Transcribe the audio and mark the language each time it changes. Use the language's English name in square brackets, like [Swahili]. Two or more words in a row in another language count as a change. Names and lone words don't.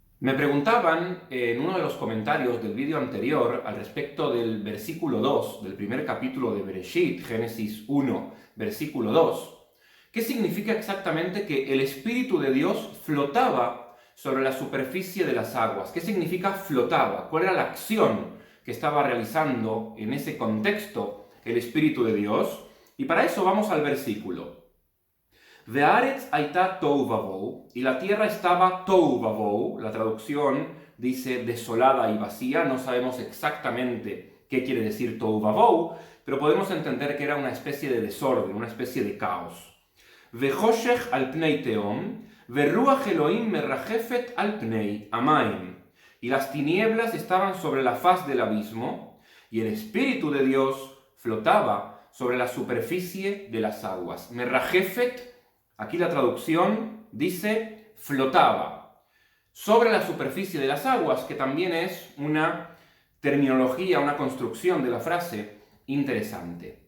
[Spanish] Me preguntaban en uno de los comentarios del vídeo anterior al respecto del versículo 2 del primer capítulo de Bereshit, Génesis 1, versículo 2, ¿qué significa exactamente que el Espíritu de Dios flotaba sobre la superficie de las aguas? ¿Qué significa flotaba? ¿Cuál era la acción que estaba realizando en ese contexto el Espíritu de Dios? Y para eso vamos al versículo. [Hebrew] והארץ היתה תהו ובהו, [Spanish] y la tierra estaba [Hebrew] תהו ובהו, [Spanish] la traducción dice desolada y vacía, no sabemos exactamente qué quiere decir [Hebrew] תהו ובהו, [Spanish] pero podemos entender que era una especie de desorden, una especie de caos. [Hebrew] וחושך על פני תהום ורוח אלהים מרחפת על פני המים, [Spanish] y las tinieblas estaban sobre la faz del abismo, y el Espíritu de Dios flotaba sobre la superficie de las aguas. Merrajefet, aquí la traducción dice flotaba sobre la superficie de las aguas, que también es una terminología, una construcción de la frase interesante.